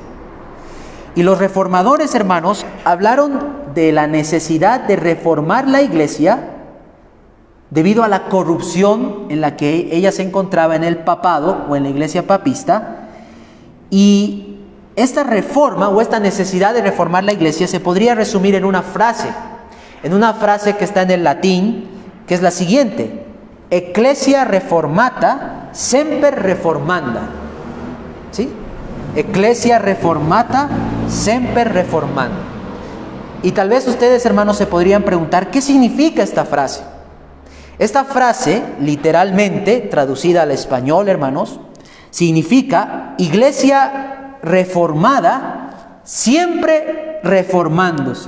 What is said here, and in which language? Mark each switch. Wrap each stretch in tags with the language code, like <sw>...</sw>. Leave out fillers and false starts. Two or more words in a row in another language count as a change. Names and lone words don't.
<es>Y los reformadores, hermanos, hablaron de la necesidad de reformar la iglesia debido a la corrupción en la que ella se encontraba en el papado o en la iglesia papista. Y esta reforma o esta necesidad de reformar la iglesia se podría resumir en una frase que está en el latín, que es la siguiente:</es> <la>Ecclesia reformata semper reformanda, ¿sí? Ecclesia reformata semper reformanda.</la> <es>Y tal vez ustedes, hermanos, se podrían preguntar, ¿qué significa esta frase? Esta frase, literalmente traducida al español, hermanos, significa iglesia reformada, siempre reformándose.</es>